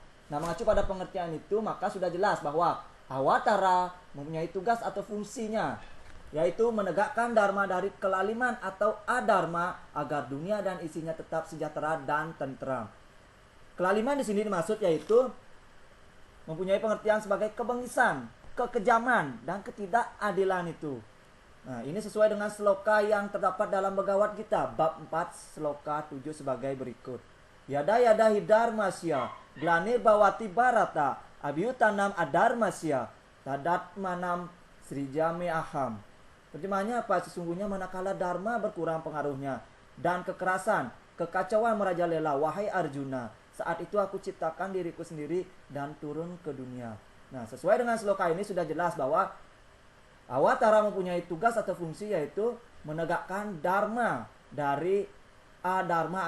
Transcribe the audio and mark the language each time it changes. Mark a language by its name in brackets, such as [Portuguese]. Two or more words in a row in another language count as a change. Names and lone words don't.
[Indonesian] Nah, mengacu pada pengertian itu, maka sudah jelas bahwa Awatara mempunyai tugas atau fungsinya, yaitu menegakkan dharma dari kelaliman atau adharma agar dunia dan isinya tetap sejahtera dan tentram. Kelaliman di sini dimaksud yaitu mempunyai pengertian sebagai kebengisan, kekejaman, dan ketidakadilan itu. Nah, ini sesuai dengan sloka yang terdapat dalam Bhagavad Gita bab 4 sloka 7 sebagai berikut. [Sanskrit] Yada yada hidarmasya glanir bawati barata abhyutanam adarmasya tadatmanam srijame aham. [Indonesian] Terjemahnya apa? Sesungguhnya manakala dharma berkurang pengaruhnya dan kekerasan, kekacauan merajalela, wahai Arjuna, saat itu aku ciptakan diriku sendiri dan turun ke dunia. Nah, sesuai dengan sloka ini sudah jelas bahwa Awatara mempunyai tugas atau fungsi yaitu menegakkan dharma dari adharma.